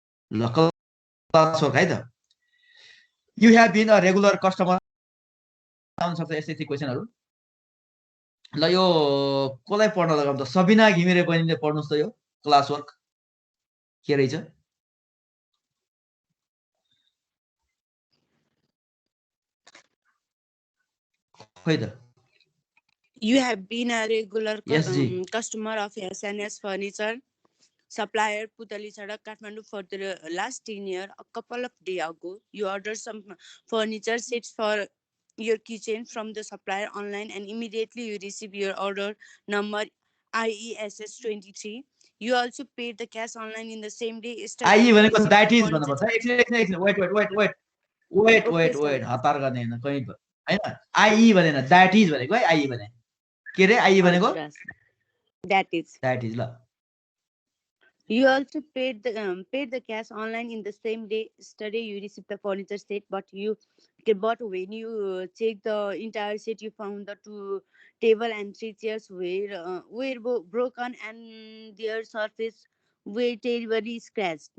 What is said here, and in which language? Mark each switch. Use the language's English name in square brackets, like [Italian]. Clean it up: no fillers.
[Nepali] ल class work है त [English] you have been a regular customer [Nepali] आउन सक्छ यस्तै क्वेशनहरु ल यो कसलाई पढ्न लगाउँ त सबिना घिमिरे बहिनीले पढ्नुस् त यो क्लास वर्क के रहेछ खै त [English] You have been a regular Yes, customer of SNS Furniture supplier Putali Sadak, Kathmandu for the last 10 years. A couple of days ago, you ordered some furniture sets for your kitchen from the supplier online, and immediately you receive your order number IESS23. You also paid the cash online in the same day. [Nepali] IE भनेको [English] that is [Nepali] भन्नुपर्छ एकछिन wait हतार गर्ने हैन कहीं हैन IE भनेन that is भनेको है IE भने के रे IE भनेको [English] That is. That is ल You also paid the cash online in the same day. Yesterday you received the furniture set, but when you checked the entire set, you found the two table and three chairs were broken and their surface were terribly scratched.